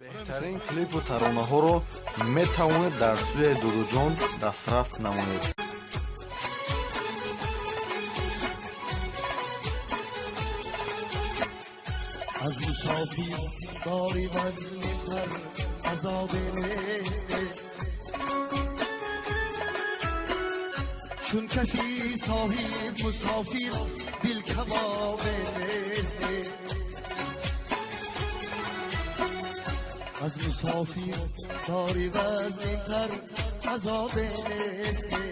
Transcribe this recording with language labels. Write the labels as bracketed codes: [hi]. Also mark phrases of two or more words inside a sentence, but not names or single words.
[tg] беҳтарин клипу таронаҳоро метавонед дар сӯяи Дуруҷон дастрас намоед. [fa] از مسافر داری وزن تر عذاب نیست چون کسی صاحب مسافر دل کباب نیست از مسافر داری وزن تر عذاب نیست